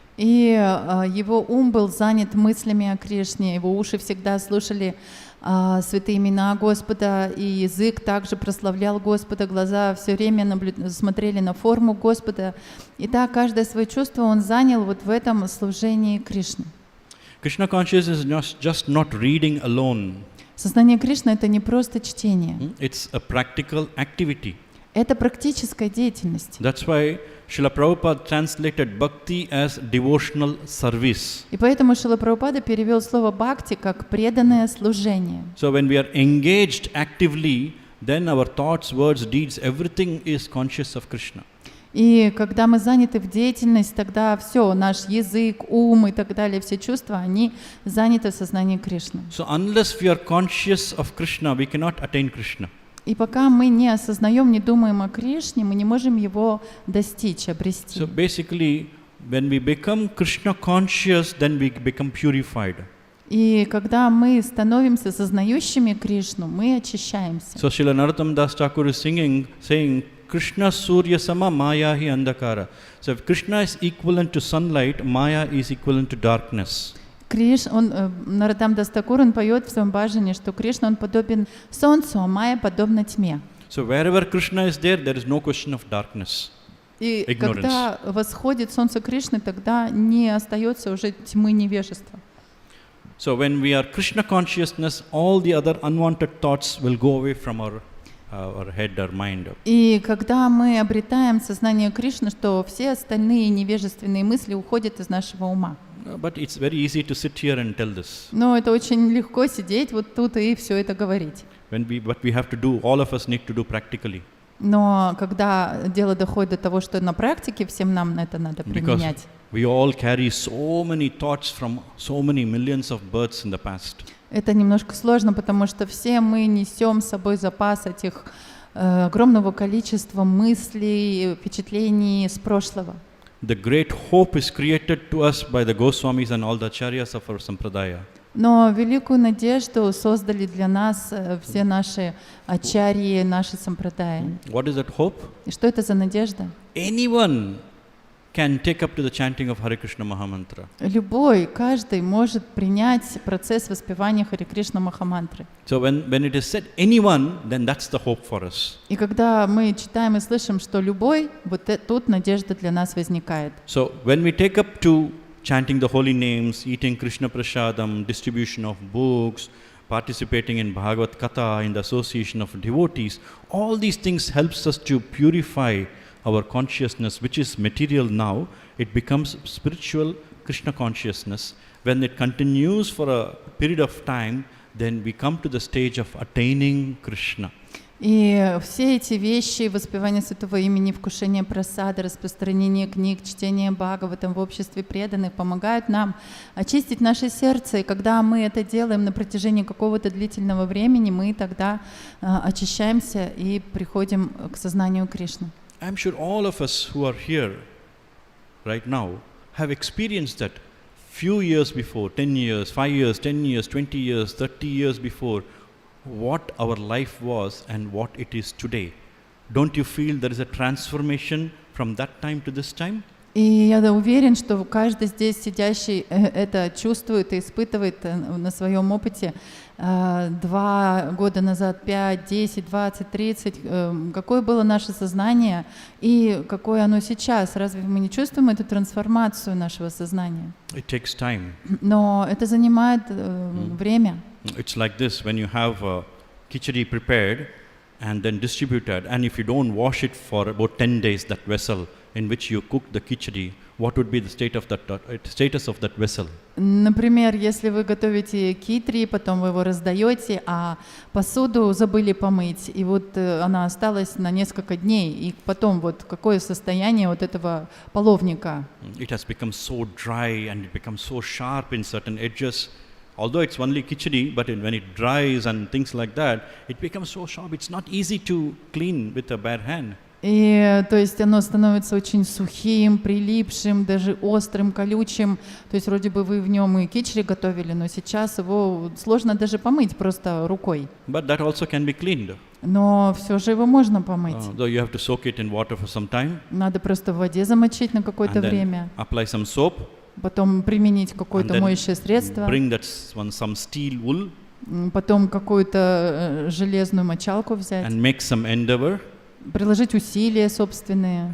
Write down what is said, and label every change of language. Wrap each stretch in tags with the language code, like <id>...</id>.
<ru>И его ум был занят мыслями о Кришне, его уши всегда слушали святые имена Господа, и язык также прославлял Господа, глаза все время смотрели на форму Господа. И так каждое свое чувство он занял вот в этом служении Кришне.</ru> <en>Krishna consciousness is just not reading alone.</en> <ru>Сознание Кришны — это не просто чтение.</ru> <en>It's a practical activity.</en> <ru>Это практическая деятельность.</ru> <en>That's why Srila Prabhupada translated bhakti as devotional service.</en> <ru>И поэтому Шрила Прабхупада перевел слово бхакти как преданное служение.</ru> <en>So when we are engaged actively, then our thoughts, words, deeds, everything is conscious of Krishna.</en> <ru>И когда мы заняты в деятельность, тогда все, наш язык, ум и так далее, все чувства, они заняты в сознании Кришны.</ru> <en>So unless we are conscious of Krishna, we cannot attain Krishna.</en> <ru>И пока мы не осознаем, не думаем о Кришне, мы не можем его достичь, обрести.</ru> <en>So basically, when we become Krishna conscious, then we become purified.</en> <ru>И когда мы становимся сознающими Кришну, мы очищаемся.</ru> <en>So Srila Narottam Das Thakur is saying,</en> <bn>Krishna Surya Sama Maya hi Andhakara.</bn> <en>So if Krishna is equivalent to sunlight, Maya is equivalent to darkness.</en> <ru>Нароттам дас Такур, он поет в своем баджане, что Кришна, он подобен солнцу, а Майя подобна тьме.</ru> <en>So wherever Krishna is there is no question of darkness.</en> <ru>И</ru> <en>Ignorance.</en> <ru>когда восходит солнце Кришны, тогда не остается уже тьмы невежества.</ru> <en>So when we are Krishna consciousness, all the other unwanted thoughts will go away from our head or mind.</en> <ru>И когда мы обретаем сознание Кришны, что все остальные невежественные мысли уходят из нашего ума.</ru> <en>But it's very easy to sit here and tell this.</en> <ru>Но это очень легко сидеть вот тут и все это говорить.</ru> <en>What we have to do, all of us need to do practically.</en> <ru>Но когда дело доходит до того, что на практике всем нам это надо применять.</ru> <en>We all carry so many thoughts from so many millions of births in the past.</en> <ru>Это немножко сложно, потому что все мы несем с собой запас этих огромного количества мыслей, впечатлений с прошлого.</ru> <en>The great hope is created to us by the Goswamis and all the acharyas of our sampradaya.</en> <ru>Но великую надежду создали для нас все наши ачарьи, наши сампрадаи.</ru> <en>What is that hope?</en> <ru>И что это за надежда?</ru> <en>Anyone can take up to the chanting of Hare Krishna Mahamantra.</en> <ru>Любой, каждый может принять процесс воспевания Харе Кришна Махамантры.</ru> <en>So when it is said anyone, then that's the hope for us.</en> <ru>И когда мы читаем и слышим, что любой, вот тут надежда для нас возникает.</ru> <en>So when we take up to chanting the holy names, eating Krishna Prasadam, distribution of books, participating in Bhagavad Katha, in the association of devotees, all these things helps us to purify our consciousness, which is material now. It becomes spiritual Krishna consciousness. When it continues for a period of time, then we come to the stage of attaining Krishna.</en> <ru>И все эти вещи, воспевание святого имени, вкушение прасады, распространение книг, чтение Бхагаватам в обществе преданных помогают нам очистить наше сердце. И когда мы это делаем на протяжении какого-то длительного времени, мы тогда очищаемся и приходим к сознанию Кришны.</ru> <en>I'm sure all of us who are here right now have experienced that few years before, 10 years, 5 years, 10 years, 20 years, 30 years before, what our life was and what it is today. Don't you feel there is a transformation from that time to this time?</en> <ru>И я уверен, что каждый здесь сидящий это чувствует и испытывает на своем опыте 2 года назад, 5, 10, 20, 30, какое было наше сознание и какое оно сейчас. Разве мы не чувствуем эту трансформацию нашего сознания?</ru> <en>It takes time.</en> <ru>Но это занимает время.</ru> <en>It's like this, when you have khichdi prepared and then distributed, and if you don't wash it for about 10 days, that vessel in which you cook the khichdi, what would be the status of that vessel?</en> <ru>Например, если вы готовите китри, потом вы его раздаете, а посуду забыли помыть, и вот она осталась на несколько дней, и потом вот какое состояние вот этого половника?</ru> <en>It has become so dry and it becomes so sharp in certain edges. Although it's only khichdi, but when it dries and things like that, it becomes so sharp. It's not easy to clean with a bare hand.</en> <ru>И то есть оно становится очень сухим, прилипшим, даже острым, колючим. То есть вроде бы вы в нем и кичри готовили, но сейчас его сложно даже помыть просто рукой.</ru> <en>But that also can be cleaned.</en> <ru>Но все же его можно помыть.</ru> <en>Though you have to soak it in water for some time.</en> <ru>Надо просто в воде замочить на какое-то время.</ru> <en>Apply some soap.</en> <ru>Потом применить какое-то моющее средство.</ru> <en>Bring that some steel wool.</en> <ru>Потом какую-то железную мочалку взять.</ru> <en>And make some endeavor.</en> <ru>Приложить усилия собственные.</ru>